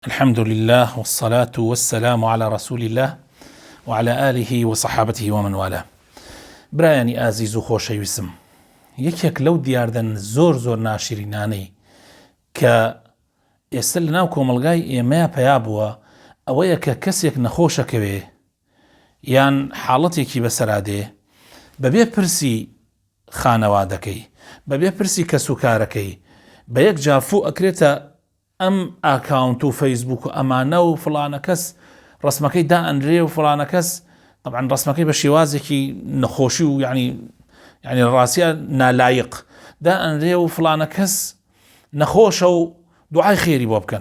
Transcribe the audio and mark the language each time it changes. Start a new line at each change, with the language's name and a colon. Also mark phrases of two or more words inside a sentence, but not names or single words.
Arabic: الحمد لله والصلاة والسلام على رسول الله وعلى آله وصحابته ومن والاه.
Central Kurdish: برایانی ئازیز و خۆشەویستم، یەکێک لەو دیاردن زۆر ناشرینانەی کە ئێستا لەناو کۆمەلگای ئێمەیە پیا بووە ئەوەیە کە کەسێک نەخۆشەکەوێ یان حاڵەتێکی بەسەرادێ بەبێ پرسی خانەوادەکەی، بەبێ پرسی کەسوکارەکەی، بە یەک جافوو ئەکرێتە ئەم ئاکاونت و فەیسبوک و ئەمانە و فڵانە کەس ڕسمەکەی دائەنرێ و فڵانە کەس طبعاً ڕسمەکەی بە شێوازێکی نەخۆشی و یعنی ڕاستیە نالایق دائەنرێ و فڵانە کەس نەخۆشە و دوعای خێری بۆ بکەن.